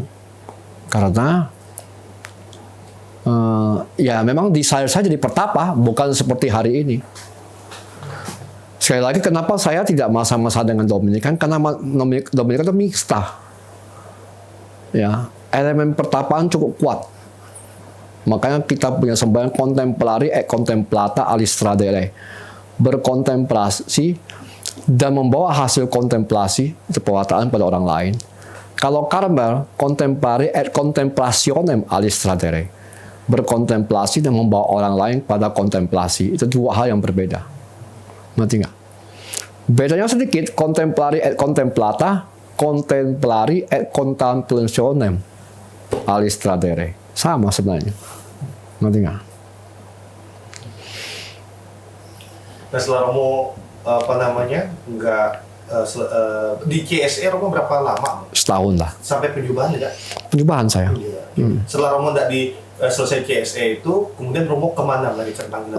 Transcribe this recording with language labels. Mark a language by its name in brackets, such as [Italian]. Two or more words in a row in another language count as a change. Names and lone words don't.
[Indonesian] Karena ya memang desire saya jadi pertapa, bukan seperti hari ini. Sekali lagi kenapa saya tidak masa-masa dengan Dominikan? Karena Dominikan itu mixta. Ya, elemen pertapaan cukup kuat. Makanya kita punya sembahyang [Latin] contemplari et contemplata alis tradere. [Indonesian] Berkontemplasi dan membawa hasil kontemplasi itu pewartaan pada orang lain. Kalau Karmel, [Latin] contemplari et contemplationem alis tradere. [Indonesian] Berkontemplasi dan membawa orang lain pada kontemplasi. Itu 2 hal yang berbeda. Ngerti nggak? Bedanya sedikit, [Latin] contemplari et contemplata, contemplari et contemplationem alis tradere. [Indonesian] Sama sebenarnya. Ngerti nggak? Nah setelah Romo di CSE Romo berapa lama? Setahun lah. Sampai penjubahan tidak? Penjubahan saya. Setelah Romo tidak selesai CSE itu, kemudian Romo kemana lagi panggilan?